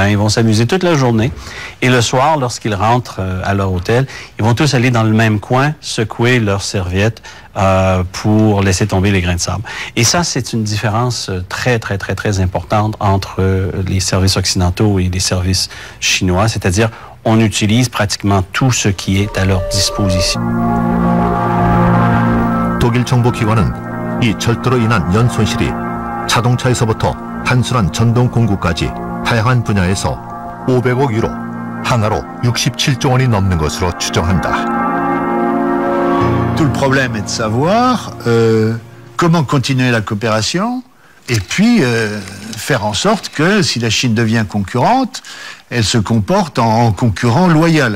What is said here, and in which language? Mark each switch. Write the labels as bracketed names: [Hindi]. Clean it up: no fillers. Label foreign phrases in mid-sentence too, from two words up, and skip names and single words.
[French] Ils vont s'amuser toute la journée. Et le soir, lorsqu'ils rentrent à leur hôtel, ils vont tous aller dans le même coin, secouer leurs serviettes pour laisser tomber les grains de sable. Et ça, c'est une différence très, très, très, très importante entre les services occidentaux et les services chinois, c'est-à-dire on utilise pratiquement tout ce qui est à leur disposition. [Korean] 독일 정보기관은 이 절도로 인한 연 손실이 자동차에서부터 단순한 전동 공구까지 다양한 분야에서 500억 유로, 하나로 67조 원이 넘는 것으로 추정한다. [French] Tout le problème est de savoir comment continuer la coopération et puis faire en sorte que si la Chine devient concurrente, elle se comporte en concurrent loyal.